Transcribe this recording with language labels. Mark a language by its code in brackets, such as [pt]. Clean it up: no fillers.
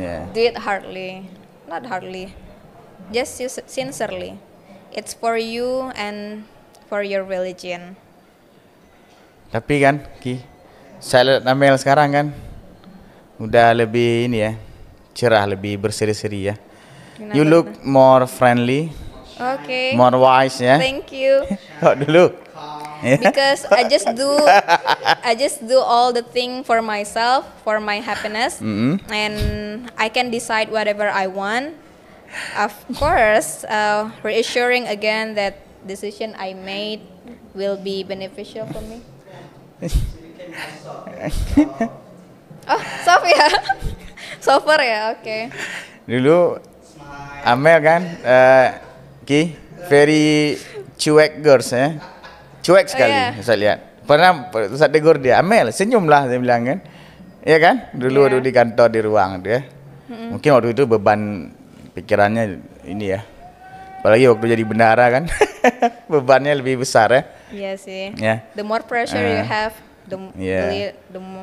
[en] Do it hardly, not hardly, just sincerely. It's for you and for your religion. [id] Tapi kan Ki, saya lihat Amel sekarang kan udah lebih ini ya, cerah, lebih berseri-seri ya. Kenapa [en] You look more friendly, more wise ya. Thank you. [id] Kok dulu? [en] Because I just do all the thing for myself, for my happiness, and I can decide whatever I want. Of course, reassuring again that decision I made will be beneficial for me. [id] Oh, soft ya, software ya, oke. Dulu Amel kan, Ki, very cuek girls ya, cuek sekali. Saya lihat. Pernah saya tegur dia, Amel senyumlah, saya bilang kan, ya kan? Dulu di kantor di ruang dia. Mungkin waktu itu beban pikirannya ini ya, apalagi waktu jadi bendara kan, bebannya lebih besar ya. Iya sih. [en] Yeah. The more pressure you have, the